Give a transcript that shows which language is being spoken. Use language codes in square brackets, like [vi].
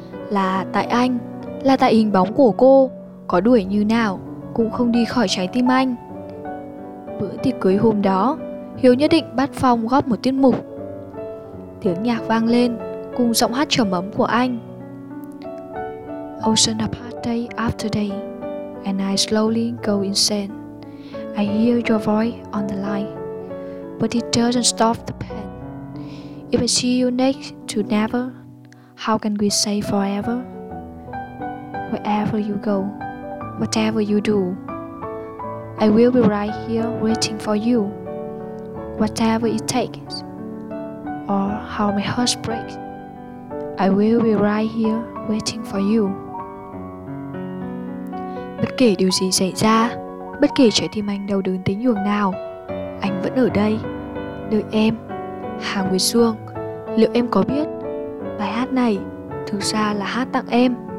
[vi] Là tại anh, là tại hình bóng của cô. Có đuổi như nào cũng không đi khỏi trái tim anh. Bữa tiệc cưới hôm đó, Hiếu nhất định bắt Phong góp một tiết mục. Tiếng nhạc vang lên cùng giọng hát trầm ấm của anh. [en] Ocean apart day after day, and I slowly go insane. I hear your voice on the line, but it doesn't stop the pain. If I see you next to never, how can we say forever? Wherever you go, whatever you do, I will be right here waiting for you. Whatever it takes, or how my heart breaks, I will be right here waiting for you. [vi] Bất kể điều gì xảy ra, bất kể trái tim anh đau đớn tới nhường nào, anh vẫn ở đây, đợi em. Hà Nguyệt Xuân, liệu em có biết bài hát này thực ra là hát tặng em?